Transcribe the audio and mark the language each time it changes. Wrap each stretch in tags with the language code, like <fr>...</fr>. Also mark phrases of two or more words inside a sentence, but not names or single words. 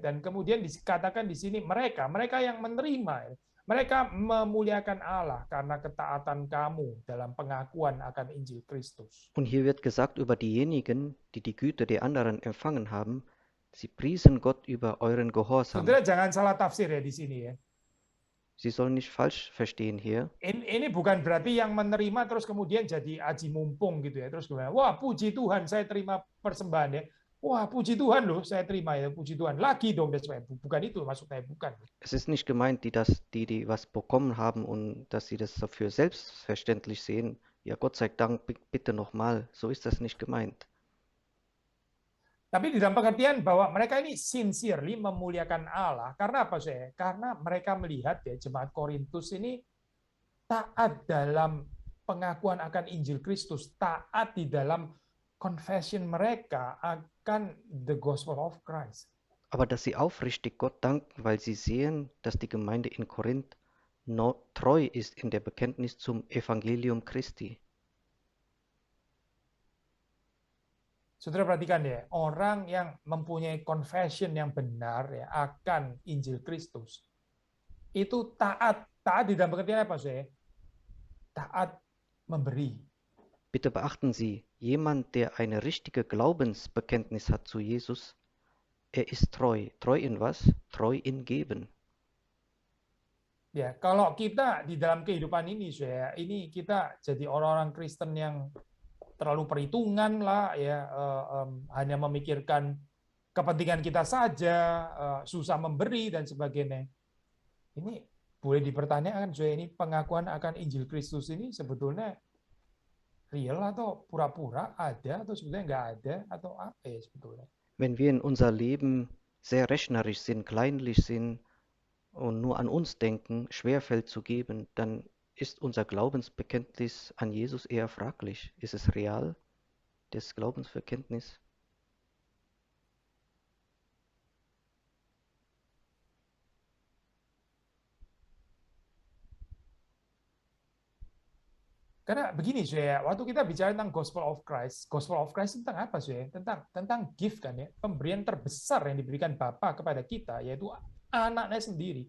<id>Dan kemudian dikatakan di sini mereka yang menerima, mereka memuliakan Allah karena ketaatan kamu dalam pengakuan akan Injil Kristus.</id> <de>Und hier wird gesagt über diejenigen, die die Güte der anderen empfangen haben, sie priesen Gott über euren Gehorsam.</de> <id>Saudara jangan salah tafsir ya di sini ya.</id> <de>Sie sollen nicht falsch verstehen hier.</de> <id>Ini bukan berarti yang menerima terus kemudian jadi aji mumpung gitu ya. Terus kemudian, wah puji Tuhan saya terima persembahan ya. Wah puji Tuhan loh saya terima ya, puji Tuhan. Lagi dong, bukan itu maksudnya, bukan.</id> <de>Es ist nicht gemeint, die was bekommen haben und dass sie das für selbstverständlich sehen. Ja, Gott sei Dank, bitte nochmal. So ist das nicht gemeint.</de> <id>Tapi di dalam pengertian bahwa mereka ini sincerely memuliakan Allah. Karena apa Karena mereka melihat ya jemaat Korintus ini taat dalam pengakuan akan Injil Kristus, taat di dalam confession mereka akan</id> <en>the gospel of Christ.</en> <de>Aber dass sie aufrichtig Gott danken, weil sie sehen, dass die Gemeinde in Korinth treu ist in der Bekenntnis zum Evangelium Christi.</de> <id>Saudara perhatikan ya, orang yang mempunyai confession yang benar ya akan Injil Kristus itu taat di dalam pengertian apa taat memberi.</id> <de>Bitte beachten Sie, jemand, der eine richtige Glaubensbekenntnis hat zu Jesus, er ist treu. Treu in was? Treu in Geben.</de> <id>Ya, kalau kita di dalam kehidupan ini ini kita jadi orang-orang Kristen yang terlalu perhitungan lah ya, hanya memikirkan kepentingan kita saja, susah memberi dan sebagainya. Ini boleh dipertanyakan ini pengakuan akan Injil Kristus ini sebetulnya real atau pura-pura ada atau sebetulnya nggak ada atau apa ya sebetulnya?</id> <de>Wenn wir in unser Leben sehr rechnerisch sind, kleinlich sind und nur an uns denken, schwerfällt zu geben, dann ist unser Glaubensbekenntnis an Jesus eher fraglich. Ist es real, das Glaubensbekenntnis?</de> <id>Karena begini waktu kita bicara tentang</id> <en>Gospel of Christ</en> <id>tentang apa Tentang gift kan ya, pemberian terbesar yang diberikan Bapa kepada kita yaitu anaknya sendiri.</id>